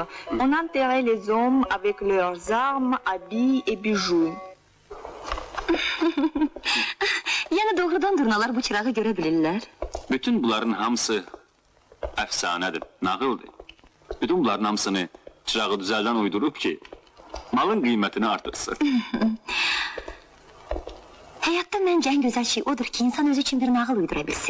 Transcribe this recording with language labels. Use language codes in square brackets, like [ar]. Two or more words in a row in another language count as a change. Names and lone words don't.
[fr] On enterrait les hommes avec leurs armes, habits et bijoux. [az] Yəni doğrudan durnalar bu çırağı görə bilirlər. Bütün bunların hamısı əfsanədir, nağıldır. Bütün bunların hamısını çırağı düzəldən uydurub ki, malın qiymətini artırsın. Həyatda məncə ən gözəl şey odur ki, insan özü üçün bir nağıl uydura bilsin.